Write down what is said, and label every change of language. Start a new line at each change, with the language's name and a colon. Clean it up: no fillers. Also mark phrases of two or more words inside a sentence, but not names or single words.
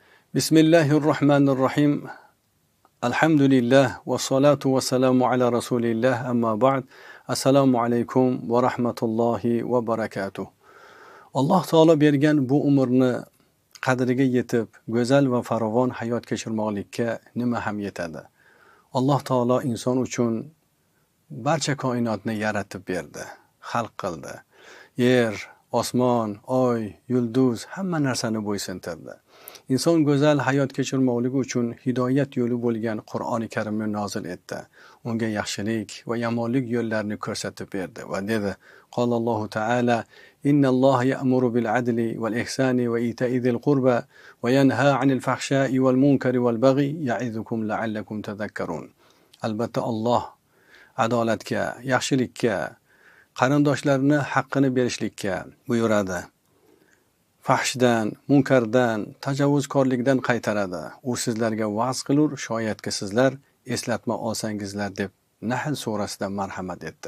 Arabic: بسم الله الرحمن الرحيم. الحمد لله والصلاة والسلام على رسول الله أما بعد. السلام عليكم ورحمة الله وبركاته.
Uzbek: Alloh taolo bergan bu umrni qadriga yetib, go'zal va farovon hayot kechirmoqlikka nima ham yetadi. Alloh taolo inson uchun barcha koinotni yaratib berdi, xalq qildi. Yer, osmon, oy, yulduz hamma narsani bo'ysuntirdi. Inson go'zal hayot kechirmoqligi uchun hidoyat yo'li bo'lgan Qur'oni Karimni nozil etdi. Unga yaxshilik va yomonlik yo'llarini ko'rsatib berdi va dedi:
Arabic: قال الله تعالى إن الله يأمر بالعدل والإحسان وإيتاء ذي القربى وينهى عن الفحشاء والمنكر والبغي يعظكم لعلكم تذكرون.
Uzbek: Albatta Alloh adolatga, yaxshilikka, qarindoshlarni haqqini berishlikka buyuradi. Fahshdan, munkardan, tajovuzkorlikdan qaytaradi. U sizlarga va'z qilur, shoyatki sizlar eslatma olsangizlar deb Nahl surasida marhamat etdi.